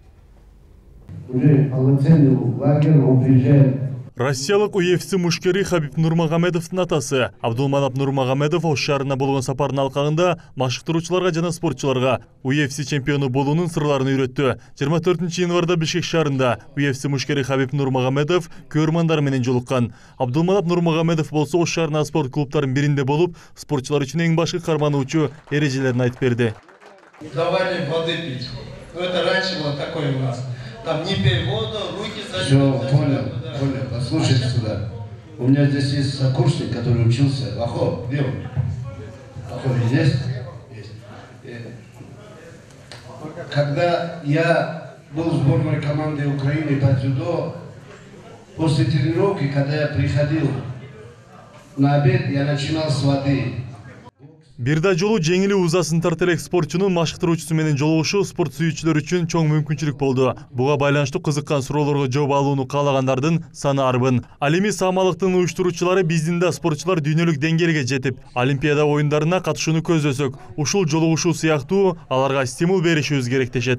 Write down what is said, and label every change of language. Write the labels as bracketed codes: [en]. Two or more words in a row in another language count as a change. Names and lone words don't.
[ky] Россиялык UFC мушкери Хабиб Нурмагомедовдун атасы Абдулманап Нурмагомедов Ош шаарына болгон сапардын алкагында машыктыруучуларга жана спортчуларга UFC чемпиону болуунун сырларын үйрөттү. 24-январда Бишкек шаарында UFC мушкери Хабиб Нурмагомедов көрмандар менен жолуккан. Абдулманап Нурмагомедов болсо Ош шаарынын спорт клубтарынын биринде болуп, спортчулар үчүн эң башкы кармануучу эрежелерин айтып берди. [ru] Давали воды пить. Это раньше было такое у нас. Там не пей воду, руки за... Все, понял. Послушайте сюда. У меня здесь есть сокурсник, который учился. Ахо, где он? Ахо, есть? Есть. Когда я был в сборной команды Украины по дзюдо, после тренировки, когда я приходил на обед, я начинал с воды. [ky] Бир да жолу жеңили узасын тарта элек спортчунун машыктыруучусу менен жолугушу спорт сүйүүчүлөр үчүн чоң мүмкүнчүлүк болду. Буга байланыштуу кызыккан суроолорго жооп алууну каалагандардын саны арбын. Ал эми саамалыктын уюштуруучулары биздин да спортчулар дүйнөлүк деңгээлге жетип, Олимпиада оюндарына катышууну көздөсөк, ушул жолугушуу сыяктуу аларга стимул беришибиз керек дешет.